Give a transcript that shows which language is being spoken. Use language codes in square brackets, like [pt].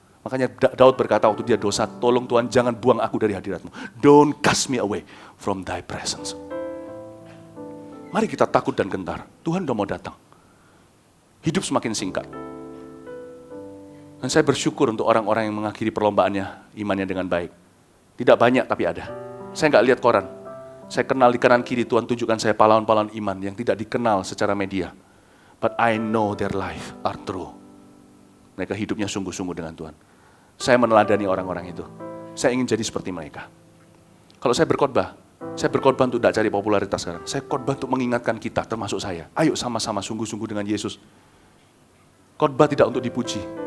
[id] Makanya Daud berkata waktu dia dosa, tolong Tuhan jangan buang aku dari hadirat-Mu. [en] Don't cast me away from thy presence. [id] Mari kita takut dan gentar. Tuhan udah mau datang. Hidup semakin singkat. Dan saya bersyukur untuk orang-orang yang mengakhiri perlombaannya, imannya dengan baik. Tidak banyak tapi ada. Saya nggak lihat koran. Saya kenal di kanan kiri, Tuhan tunjukkan saya pahlawan-pahlawan iman yang tidak dikenal secara media. [en] But I know their life are true. [id] Mereka hidupnya sungguh-sungguh dengan Tuhan. Saya meneladani orang-orang itu. Saya ingin jadi seperti mereka. Kalau saya berkhotbah untuk tidak cari popularitas sekarang. Saya khotbah untuk mengingatkan kita, termasuk saya. Ayo sama-sama sungguh-sungguh dengan Yesus. Khotbah tidak untuk dipuji.